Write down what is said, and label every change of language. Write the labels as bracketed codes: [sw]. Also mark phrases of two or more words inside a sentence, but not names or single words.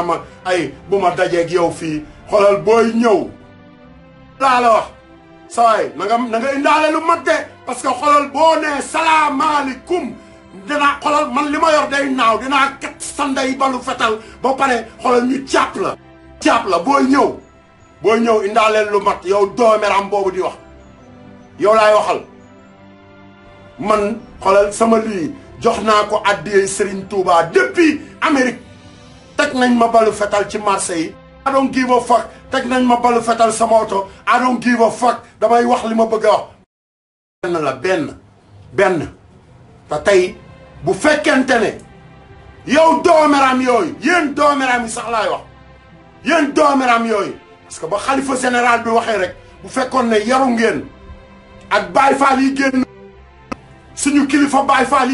[wo] ma ay bu ma dajeeg yow fii xoolal booy ñëw laa la wax sawaay na nga indaale lu mat de [fr] parce que [wo] xoolal boo nee salaamaaleykum dinaa xoolal man li ma yor day naaw dinaa kat sanday balu fetal ba pare xoolal ñu jàpp la booy ñëw indaaleel lu mat yow doomeram boobu di wax yow laay waxal man xoolal sama lii jox naa ko addiyee Serigne Touba [fr] depuis Amérique [wo] teg nañ ma balu fetal ci marché yi [en] I don't give a fuck [wo] teg nañ ma balu fetal sama oto [en] I don't give a fuck [wo] damay wax li ma bëgg a wax benn te tey bu fekkente ne yow doomeram yooyu yéen doomeram yi sax laay wax yéen doomeram yooyu [fr] parce que [wo] ba xalifa général bi waxee rek bu fekkoon ne yaru ngeen ak Baay Faal yi génn suñu kilifa Baay Faal